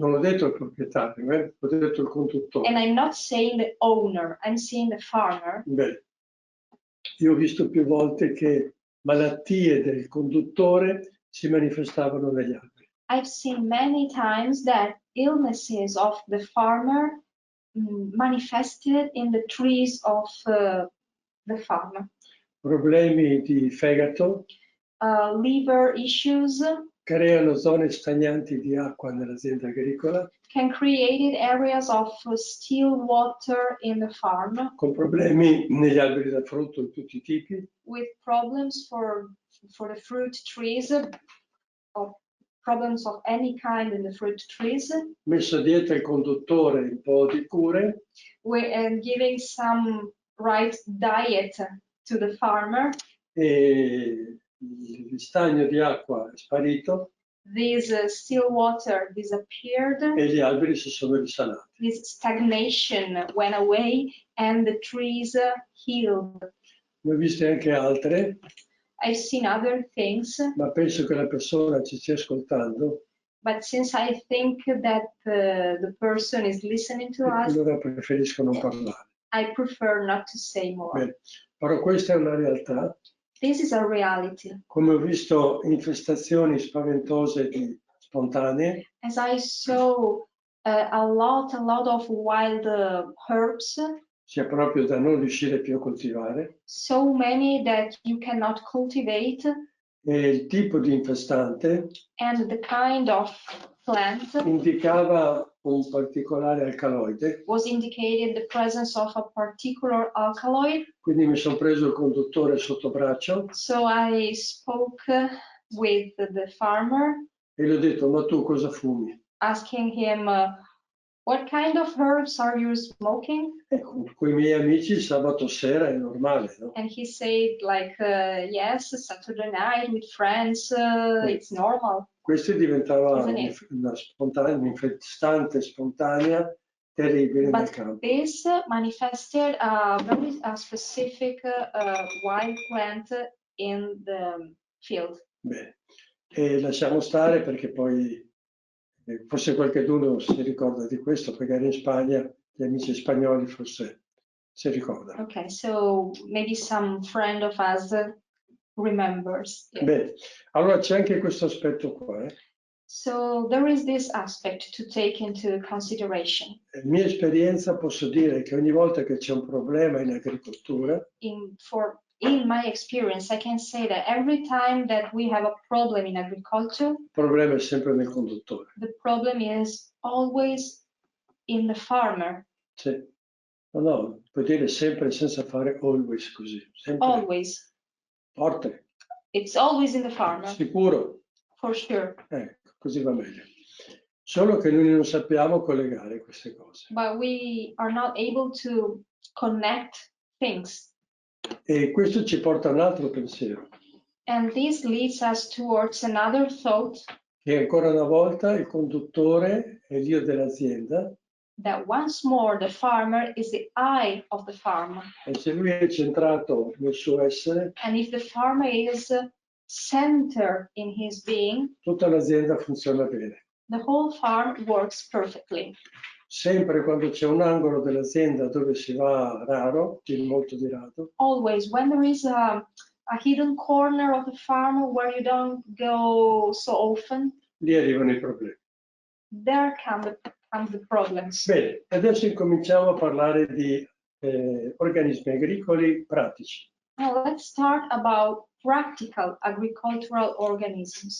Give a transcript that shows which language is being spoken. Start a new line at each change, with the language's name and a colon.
Italian: non ho detto il proprietario, ho detto il conduttore.
English: And I'm not saying the owner, I'm saying the farmer.
Italian: Beh, io ho visto più volte che malattie del conduttore si manifestavano negli alberi.
English: I've seen many times that illnesses of the farmer manifested in the trees of the farmer.
Italian: Problemi di fegato,
English: liver issues
Italian: creano zone stagnanti di acqua nell'azienda agricola,
English: can create areas of still water in the farm,
Italian: con problemi negli alberi da frutto di tutti i tipi,
English: with problems for the fruit trees, or problems of any kind in the fruit trees.
Italian: messo dietro il conduttore un po' di cure,
English: And giving some right diet to the farmer.
Italian: E il stagno di acqua è sparito.
English: This still water disappeared.
Italian: E gli alberi si sono risanati.
English: This stagnation went away and the trees healed.
Italian: Ne ho viste anche altre.
English: I've seen other things.
Italian: Ma penso che la persona ci stia ascoltando.
English: But since I think that the person is listening to us,
Italian: allora preferisco non parlare.
English: I prefer not to say more.
Italian: Bene. Però questa è una realtà.
English: This is a reality.
Italian: Come ho visto infestazioni spaventose di spontanee.
English: As I saw a lot of wild herbs.
Italian: Sia proprio da non riuscire più a coltivare.
English: So many that you cannot cultivate.
Italian: E il tipo di infestante.
English: And the kind of plant.
Italian: Indicava un particolare alcaloide.
English: Was indicated the presence of a particular alkaloid.
Italian: Quindi mi sono preso il conduttore sotto braccio.
English: So I spoke with the farmer.
Italian: E gli ho detto, ma tu cosa fumi?
English: Asking him, what kind of herbs are you smoking?
Italian: Con i miei amici sabato sera è normale, no?
English: And he said, like, yes, Saturday night with friends, it's normal.
Italian: Questo diventava una infestante spontanea terribile nel campo.
English: This manifested a very specific wild plant in the field.
Italian: Bene, e lasciamo stare perché poi forse qualcuno si ricorda di questo, magari in Spagna gli amici spagnoli forse si ricordano.
English: Okay, so maybe some friend of us remembers. Yeah.
Italian: Bene, allora c'è anche questo aspetto qua.
English: So there is this aspect to take into consideration.
Italian: In mia esperienza posso dire che ogni volta che c'è un problema in agricoltura,
English: In my experience, I can say that every time that we have a problem in agriculture,
Italian: il problema è sempre nel conduttore.
English: the problem is always in the farmer.
Italian: Sì. No, puoi dire sempre senza fare always così. Sempre.
English: Always.
Italian: Forte.
English: It's always in the farmer.
Italian: Sicuro.
English: For sure.
Italian: Ecco, così va meglio. Solo che noi non sappiamo collegare queste cose.
English: But we are not able to connect things.
Italian: E questo ci porta a un altro pensiero.
English: And this leads us towards another thought.
Italian: Che ancora una volta il conduttore è l'io dell'azienda.
English: That once more the farmer is the eye of the farm.
Italian: E se lui è centrato nel suo essere,
English: and if the farmer is centered in his being,
Italian: tutta l'azienda funziona bene.
English: the whole farm works perfectly.
Italian: Sempre quando c'è un angolo dell'azienda dove si va raro, molto di rado.
English: Always, when there is a hidden corner of the farm where you don't go so often,
Italian: Lì arrivano i problemi.
English: there come the problems.
Italian: Bene, adesso incominciamo a parlare di organismi agricoli pratici.
English: Now let's start about practical agricultural organisms.